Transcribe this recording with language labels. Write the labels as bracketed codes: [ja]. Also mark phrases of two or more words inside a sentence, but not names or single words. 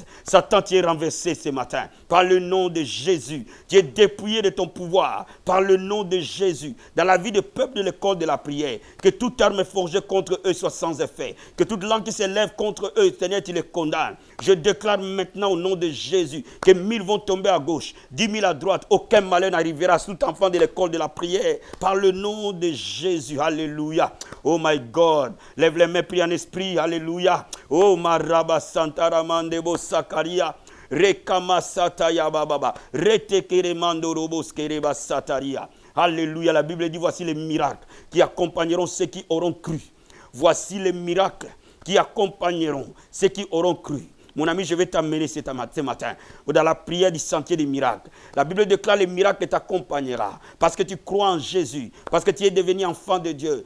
[fr] Satan, tu es renversé ce matin, par le nom de Jésus, tu es dépouillé de ton pouvoir, par le nom de Jésus, dans la vie du peuple de l'école de la prière, que toute arme forgée contre eux soit sans effet, que toute langue qui s'élève contre eux, Seigneur, tu les condamnes. Je déclare maintenant au nom de Jésus que 1000 vont tomber à gauche, 10 000 à droite, aucun malheur n'arrivera à tout enfant de l'école de la prière, par le nom de Jésus, alléluia. [en] Oh my God, [fr] lève les mains, prie en esprit, alléluia. Oh maraba santaramandebo sakaria. Rekama sataya bababa. Retekere mandorobos kereba sataria. Alléluia. La Bible dit, voici les miracles qui accompagneront ceux qui auront cru. Voici les miracles qui accompagneront ceux qui auront cru. Mon ami, je vais t'amener ce matin dans la prière du sentier des miracles. La Bible déclare les miracles t'accompagnera parce que tu crois en Jésus, parce que tu es devenu enfant de Dieu.